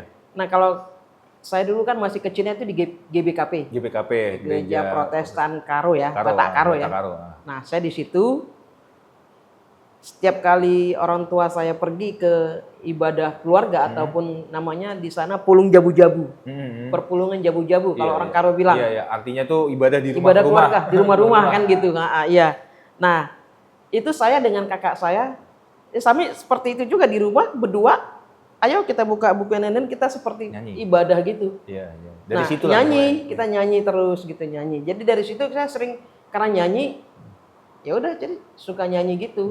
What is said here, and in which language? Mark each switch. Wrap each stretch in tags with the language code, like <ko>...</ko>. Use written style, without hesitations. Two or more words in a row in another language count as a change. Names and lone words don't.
<id>Nah kalau saya dulu kan masih kecilnya itu di GBKP. Gereja Protestan Karo ya, Batak Karo ya. Nah saya di situ, setiap kali orang tua saya pergi ke ibadah keluarga ataupun namanya di sana</id> <btx>pulung jabu-jabu. Perpulungan jabu-jabu</btx> <id>kalau orang Karo bilang. Iya, artinya tuh ibadah di rumah-rumah. Ibadah keluarga, di rumah-rumah kan gitu. Iya. Nah, itu saya dengan kakak saya, kami seperti itu juga di rumah berdua. Ayo kita buka buku nenen, kita seperti ibadah gitu. Iya. Dari situ kita nyanyi terus gitu nyanyi. Jadi dari situ saya sering karena nyanyi, ya udah jadi suka nyanyi gitu.</id>